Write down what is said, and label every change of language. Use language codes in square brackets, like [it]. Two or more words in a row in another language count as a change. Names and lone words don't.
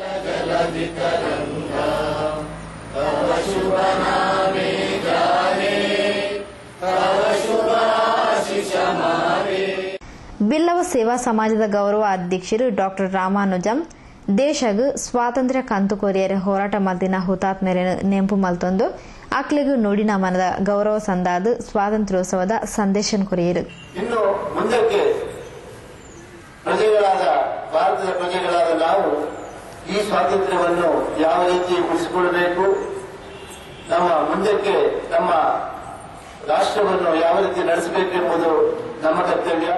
[tcy] ಬಿಲ್ಲವ ಸೇವಾ ಸಮಾಜದ ಗೌರವ ಅಧ್ಯಕ್ಷರು ಡಾಕ್ಟರ್ ರಾಮಾನುಜಂ ದೇಶಗೂ ಸ್ವಾತಂತ್ರ್ಯ ಕಂತು ಕೊರಿಯರೆ ಹೋರಾಟ ಮಲ್ತಿನ ಹುತಾತ್ಮೆರನ್ನು ನೆಂಪು ಮಲ್ತೊಂದು ಅಕ್ಲೆಗೂ ನುಡಿನ ಮನದ ಗೌರವ ಸಂದಾದ ಸ್ವಾತಂತ್ರ್ಯೋತ್ಸವದ ಸಂದೇಶ ಕೊರಿಯರು. [kn] ಇನ್ನು ಮುಂದಕ್ಕೆ ಪ್ರಜೆಗಳಾದ ಭಾರತದ ಪ್ರಜೆಗಳಾದ ನಾವು ಈ ಸ್ವಾತಂತ್ರ್ಯವನ್ನು ಯಾವ ರೀತಿ ಉಳಿಸಿಕೊಳ್ಳಬೇಕು, ನಮ್ಮ ಮುಂದಕ್ಕೆ ನಮ್ಮ ರಾಷ್ಟ್ರವನ್ನು ಯಾವ ರೀತಿ ನಡೆಸಬೇಕೆಂಬುದು ನಮ್ಮ ಕರ್ತವ್ಯ.